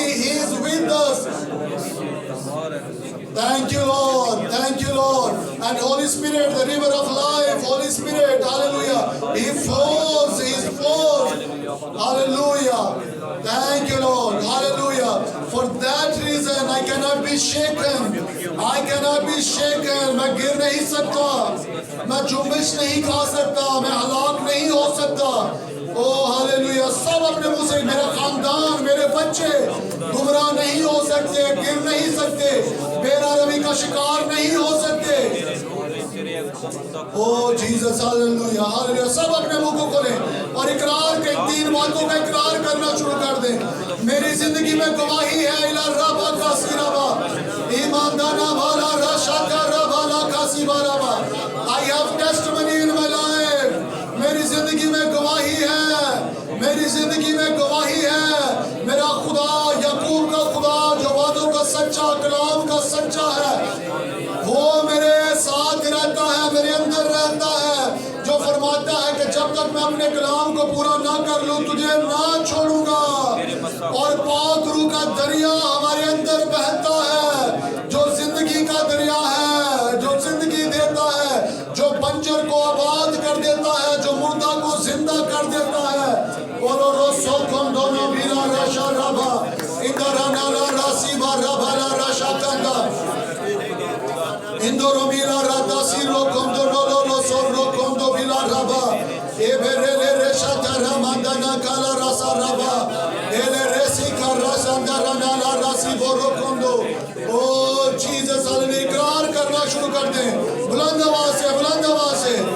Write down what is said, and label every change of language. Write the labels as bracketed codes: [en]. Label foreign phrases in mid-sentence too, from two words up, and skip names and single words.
[en] He is with us. Thank you, Lord. Thank you, Lord. And Holy Spirit, the river of life, Holy Spirit, hallelujah. He flows, He flows. Hallelujah. Thank you, Lord. Hallelujah. For that reason, I cannot be shaken. I cannot be shaken. [ur] میں گر نہیں سکتا، میں جنبش نہیں کھا سکتا، میں ہلاک نہیں ہو سکتا. [en] Oh, hallelujah. [ur] سب اپنے منہ سے، میرا خاندان، میرے بچے گمراہ نہیں ہو سکتے، گر نہیں سکتے، بےراہروی کا شکار نہیں ہو سکتے. [en] Oh, Jesus, hallelujah, hallelujah. [ur] سب اپنے منہ کو کھولیں اور اقرار کے 3 باتوں کا اقرار کرنا شروع کر دیں. میری زندگی میں گواہی ہے इला रबा का सिराबा ईमानदाना वाला रशा का रबाला का सिबाराबा। [en] I have testimony in my life. [ur] میری زندگی میں گواہی ہے، میری زندگی میں گواہی ہے. میرا خدا، یعقوب کا خدا جو وعدوں کا سچا، کلام کا سچا ہے، وہ میرے ساتھ رہتا ہے، میرے اندر رہتا ہے، جو فرماتا ہے کہ جب تک میں اپنے کلام کو پورا نہ کر لوں تجھے نہ چھوڑوں گا. اور پاک روح کا دریا ہمارے اندر بہتا ہے، جو زندگی کا دریا ہے، جو زندگی دیتا ہے، جو بنجر کو آباد کر دیتا ہے، جو مردہ کو زندہ کر دیتا ہے. और रोसो कम दोनों बिना रशा रबा इंदरा नाला रासी बारा बाला रशा कंगा इंदोरो बिला राता सिरो कम दोनों लो सोरो कम दो बिला रबा ए बेरे रेशा तेरा मंदना काला रसा रबा एले रेसी का रसा इंदरा नाला रासी बोरो कम दो। او جیسس ہالیلویا، اقرار کرنا شروع کر دیں بلند آواز سے، بلند آواز سے.